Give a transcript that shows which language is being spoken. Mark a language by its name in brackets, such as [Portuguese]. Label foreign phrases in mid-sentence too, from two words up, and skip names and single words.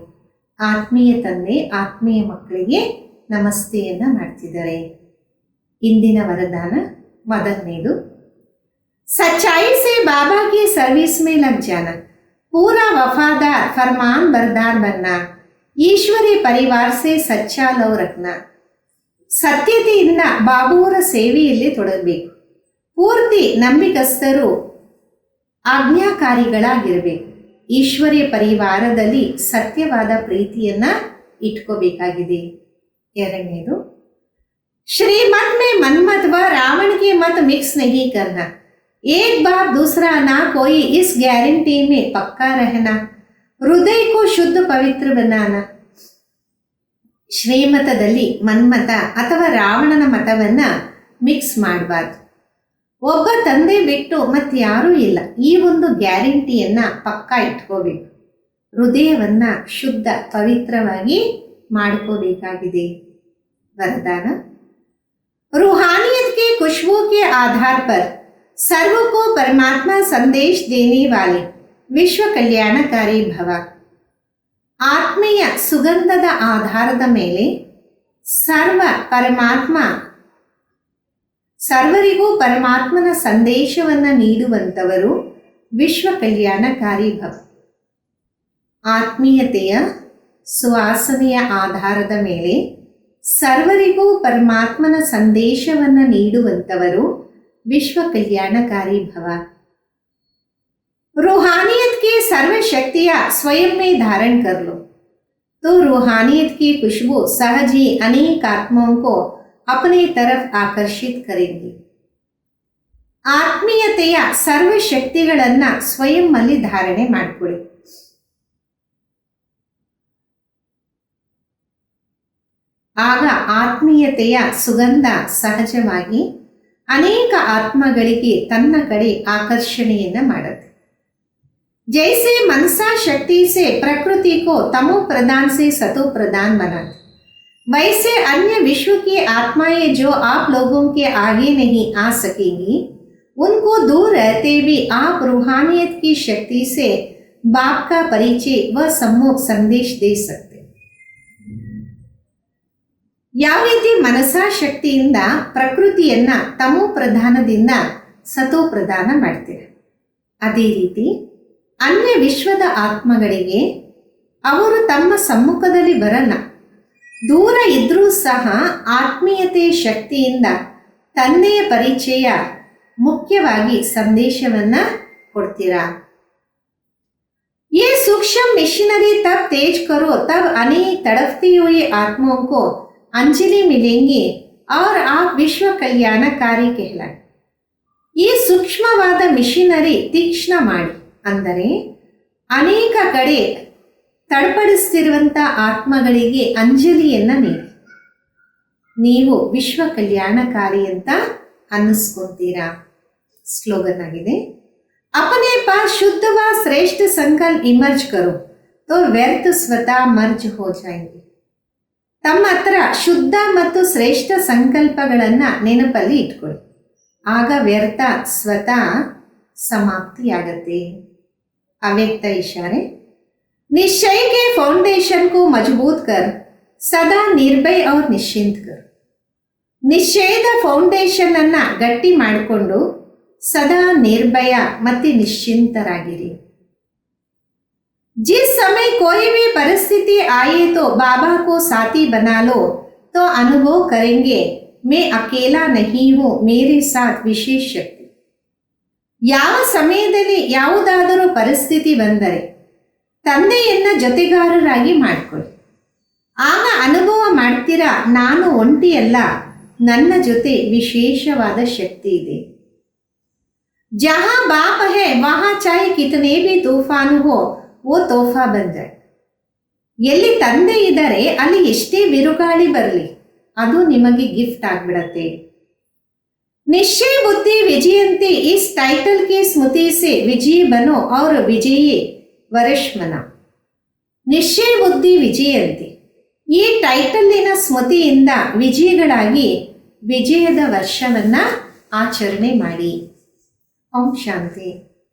[Kannada] ಆತ್ಮೀಯ ತಂದೆ ಆತ್ಮೀಯ ಮಕ್ಕಳಿಗೆ ನಮಸ್ತೆಯನ್ನ ಮಾಡ್ತಿದ್ದಾರೆ. ಇಂದಿನ ವರದಾನ ಮೊದಲನೇದು, [Hindi] सच्चाई से बाबा की सर्विस में लग जाना, पूरा वफादार फरमान बरदार बनना, ईश्वरी परिवार से सच्चा लव रखना. [Kannada] ಸತ್ಯತೆಯಿಂದ ಬಾಬುವರ ಸೇವೆಯಲ್ಲಿ ತೊಡಗಬೇಕು. ಪೂರ್ತಿ ನಂಬಿಕಸ್ಥರು ಆಜ್ಞಾಕಾರಿಗಳಾಗಿರಬೇಕು. ಈಶ್ವರ್ಯ ಪರಿವಾರದಲ್ಲಿ ಸತ್ಯವಾದ ಪ್ರೀತಿಯನ್ನ ಇಟ್ಕೋಬೇಕಾಗಿದೆ. ಎರಡನೇದು, [Hindi] श्रीमत में मनमत व रावण के मत मिक्स नहीं करना, एक बाप दूसरा ना कोई, इस गारंटी में पक्का रहना, हृदय को शुद्ध पवित्र बनाना. [Kannada] ಶ್ರೀಮತದಲ್ಲಿ ಮನ್ಮತ ಅಥವಾ ರಾವಣನ ಮತವನ್ನ ಮಿಕ್ಸ್ ಮಾಡಬಾರ್ದು. ಒಬ್ಬ ತಂದೆ ಬಿಟ್ಟು ಮತ್ತಾರೂ ಇಲ್ಲ, ಈ ಒಂದು ಗ್ಯಾರಂಟಿಯನ್ನ ಪಕ್ಕಾ ಇಟ್ಕೋಬೇಕು. ಹೃದಯವನ್ನ ಶುದ್ಧ ಪವಿತ್ರವಾಗಿ ಮಾಡ್ಕೋಬೇಕಾಗಿದೆ. [Hindi] वरदान, रूहानियत के खुशबू के आधार पर सर्व को परमात्मा संदेश देने वाले विश्व कल्याणकारी भव. [Kannada] ಆತ್ಮೀಯ ಸುಗಂಧದ ಆಧಾರದ ಮೇಲೆ ಸರ್ವರಿಗೂ ಪರಮಾತ್ಮನ ಸಂದೇಶವನ್ನು ನೀಡುವಂಥವರು ವಿಶ್ವ ಕಲ್ಯಾಣಕಾರಿ ಭವ. ಆತ್ಮೀಯತೆಯ ಸುವಾಸನೆಯ ಆಧಾರದ ಮೇಲೆ ಸರ್ವರಿಗೂ ಪರಮಾತ್ಮನ ಸಂದೇಶವನ್ನು ನೀಡುವಂಥವರು ವಿಶ್ವ ಕಲ್ಯಾಣಕಾರಿ ಭವ. [Hindi] रूहानियत की सर्व शक्तियां स्वयं में धारण कर लो, तो रूहानियत की खुशबू सहज ही अनेक आत्माओं को अपने तरफ आकर्षित करेंगी. [Kannada] ಆತ್ಮೀಯತೆಯ ಸರ್ವ ಶಕ್ತಿಗಳನ್ನ ಸ್ವಯಂ ಅಲ್ಲಿ ಧಾರಣೆ ಮಾಡಿಕೊಳ್ಳಿ. ಆಗ ಆತ್ಮೀಯತೆಯ ಸುಗಂಧ ಸಹಜವಾಗಿ ಅನೇಕ ಆತ್ಮಗಳಿಗೆ ತನ್ನ ಕಡೆ ಆಕರ್ಷಣೆಯನ್ನ ಮಾಡುತ್ತೆ. [Hindi] जैसे मनसा शक्ति से प्रकृति को तमो प्रदान से सतो प्रदान बनाते, वैसे अन्य विश्व की आत्माएं जो आप लोगों के आगे नहीं आ सकेंगी, उनको दूर रहते भी आप रूहानियत की शक्ति से बाप का परिचय व सम्मुख संदेश दे सकते. [Kannada] ಯಾವ ರೀತಿ ಮನಸಾ ಶಕ್ತಿಯಿಂದ ಪ್ರಕೃತಿಯನ್ನ ತಮೋ ಪ್ರಧಾನದಿಂದ ಸತೋ ಪ್ರದಾನ ಮಾಡ್ತೀರ, ಅದೇ ರೀತಿ ಅನ್ಯ ವಿಶ್ವದ ಆತ್ಮಗಳಿಗೆ ಅವರು ತಮ್ಮ ಸಮ್ಮುಖದಲ್ಲಿ ಬರಲ್ಲ, ದೂರ ಇದ್ರೂ ಸಹ ಆತ್ಮೀಯತೆ ಶಕ್ತಿಯಿಂದ ತಂದೆಯ ಪರಿಚಯ ಮುಖ್ಯವಾಗಿ ಸಂದೇಶವನ್ನ ಕೊಡ್ತೀರಾ. [Hindi] ये सूक्ष्म मिशनरी तब तेज करो तब अनेक तड़पती हुई आत्माओं को अंजलि मिलेंगी और आप विश्व कल्याणकारी कहलाए. [Kannada] ಈ ಸೂಕ್ಷ್ಮವಾದ ಮಿಷನರಿ ತೀಕ್ಷ್ಣ ಮಾಡಿ, ಅಂದರೆ ಅನೇಕ ಕಡೆ ತಡಪಡಿಸ್ತಿರುವಂಥ ಆತ್ಮಗಳಿಗೆ ಅಂಜಲಿಯನ್ನ ನೀಡಿ ನೀವು ವಿಶ್ವ ಕಲ್ಯಾಣಕಾರಿ ಅಂತ ಅನ್ನಿಸ್ಕೊಂತೀರಾ. ಸ್ಲೋಗನ್ ಆಗಿದೆ, [Hindi] अपने पास शुद्ध व श्रेष्ठ संकल्प इमर्ज करो तो व्यर्थ स्वतः मर्ज हो जाएंगे. [Kannada] ತಮ್ಮ ಹತ್ರ ಶುದ್ಧ ಮತ್ತು ಶ್ರೇಷ್ಠ ಸಂಕಲ್ಪಗಳನ್ನ ನೆನಪಲ್ಲಿ ಇಟ್ಕೊಳ್ಳಿ, ಆಗ ವ್ಯರ್ಥ ಸ್ವತಃ ಸಮಾಪ್ತಿಯಾಗತ್ತೆ. ಅವ್ಯಕ್ತ ಇಶಾರೆ, [Hindi] निश्चय के फाउंडेशन को मजबूत कर सदा निर्भय और निश्चिंत कर. [Kannada] ನಿಶ್ಚಯದ ಫೌಂಡೇಶನ್ ಅನ್ನ ಗಟ್ಟಿ ಮಾಡಿಕೊಂಡು ಸದಾ ನಿರ್ಭಯ ಮತ್ತು ನಿಶ್ಚಿಂತರಾಗಿರಿ. [Hindi] जिस समय कोई भी परिस्थिति आए तो बाबा को साथी बना लो तो अनुभव करेंगे मैं अकेला नहीं हूँ, मेरे साथ विशेष शक्ति. [Kannada] ಯಾವ ಸಮಯದಲ್ಲಿ ಯಾವುದಾದರೂ ಪರಿಸ್ಥಿತಿ ಬಂದರೆ ತಂದೆಯನ್ನ ಜೊತೆಗಾರರಾಗಿ ಮಾಡಿಕೊಳ್ಳಿ, ಆಗ ಅನುಭವ ಮಾಡ್ತೀರಾ ನಾನು ಒಂಟಿಯಲ್ಲ, ನನ್ನ ಜೊತೆ ವಿಶೇಷವಾದ ಶಕ್ತಿ ಇದೆ. [Hindi] जहां बाप है वहां चाहे कितने भी तूफान हो वो तोहफा बन जाए. [Kannada] ಎಲ್ಲಿ ತಂದೆ ಇದ್ದರೆ ಅಲ್ಲಿ ಎಷ್ಟೇ ಬಿರುಗಾಳಿ ಬರಲಿ ಅದು ನಿಮಗೆ ಗಿಫ್ಟ್ ಆಗ್ಬಿಡತ್ತೆ. [Hindi] निश्चय बुद्धि विजयंती इस टाइटल की स्मृति से विजयी बनो और विजयी वर्ष मना. [Kannada] ನಿಶ್ಚಯ ಬುದ್ಧಿ ವಿಜಯಂತಿ ಈ ಟೈಟಲ್ಲಿನ ಸ್ಮೃತಿಯಿಂದ ವಿಜಯಿಗಳಾಗಿ ವಿಜಯದ ವರ್ಷವನ್ನ ಆಚರಣೆ ಮಾಡಿ. ಓಂ ಶಾಂತಿ.